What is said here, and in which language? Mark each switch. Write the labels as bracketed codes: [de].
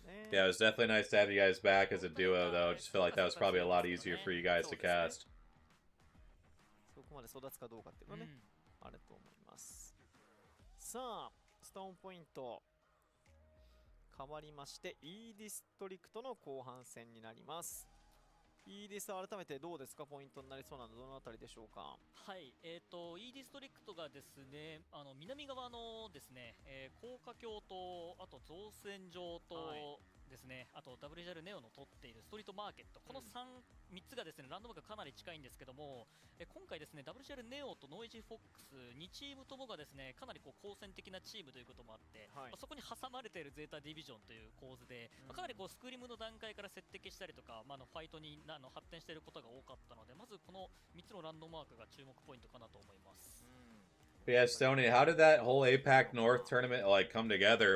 [en] Yeah, it was definitely nice to have you guys back as a duo, though. Just feel like that was probably a lot easier for you guys to cast. [ja] そこまで育つかどうかっていうのはね、あると思います。さあ、ストーンポイント変わりまして、E ディストリクトの後半戦になります。 E ディス改めてどうですか、ポイントになりそうなのどのあたりでしょうか。はい、E ディストリクトがですね、南側のですね、高架橋とあと造船場とですね、あと WJR ネオの取っているストリートマーケット、この3つがですねランドマークかなり近いんですけども、今回ですね WJR ネオとノイジーフォックス2チームともがですねかなりこう好戦的なチームということもあって、そこに挟まれているゼータディビジョンという構図で、かなりこうスクリームの段階から接敵したりとか、ファイトに発展していることが多かったので、まずこの3つのランドマークが注目ポイントかなと思います。 [en] Yeah, Stoney, how did that whole APAC North tournament like come together?